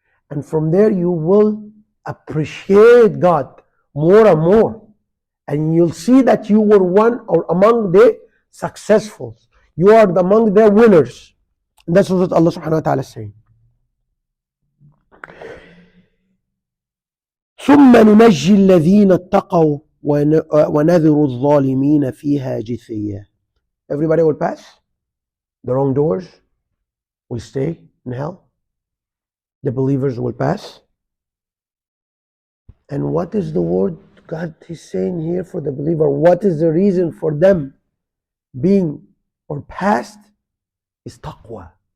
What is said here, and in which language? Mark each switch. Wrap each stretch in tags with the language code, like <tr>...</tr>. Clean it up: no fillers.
<en>And from there you will appreciate God more and more. And you'll see that you were one or among the successfuls. You are among the winners. And that's what Allah subhanahu wa ta'ala is saying.</en> <ar>ثم ننجي الذين اتقوا ونذر الظالمين فيها جثيا.</ar> <en>Everybody will pass. The wrongdoers will stay in hell. The believers will pass. And what is the word God is saying here for the believer? What is the reason for them being or past? Is taqwa.</en>